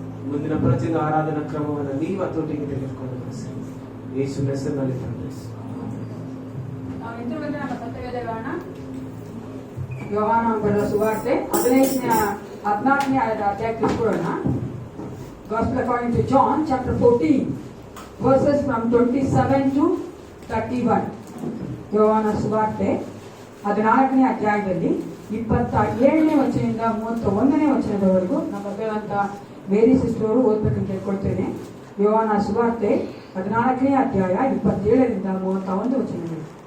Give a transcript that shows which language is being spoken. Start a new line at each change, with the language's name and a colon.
Kannada: ಮುಂದಿನ ಪ್ರತಿಯೊಂದು ಆರಾಧನಾ ಕ್ರಮವನ್ನು ನೀವು ಹತೋಟಿಗೆ ತೆಗೆದುಕೊಂಡು ಬನ್ನಿ. ಯೇಸುವಿನ ಹೆಸರಿನಲ್ಲಿ ಪ್ರಾರ್ಥಿಸಿ. ನಾವು ಹಿಂದಿರುಗಿ ನಮ್ಮ ಸತ್ಯವೇದಗಳನ್ನ ಯೋಹಾನ ಬರೆದ ಸುವಾರ್ತೆ 14ನೇ ಅಧ್ಯಾಯಕ್ಕೆ ತಿಳ್ಕೊಳ್ಳೋಣ.
English: Gospel according to John chapter 14 verses from 27 to 31.
Kannada: ಯೋಹಾನ ಸುವಾರ್ತೆ 14ನೇ ಅಧ್ಯಾಯದಲ್ಲಿ 27ನೇ ವಚನದಿಂದ 31ನೇ ವಚನದವರೆಗೂ ನಮ್ಮ ಬರೆದಂತ ಮೇರಿ ಸಿಸ್ಟರ್ ಅವರು ಓದ್ಬೇಕಂತ ಕೇಳ್ಕೊಳ್ತೇನೆ. ಯೋಹಾನ ಸುವಾರ್ತೆ 14ನೇ ಅಧ್ಯಾಯ 27ರಿಂದ 31 ವಚನಗಳು.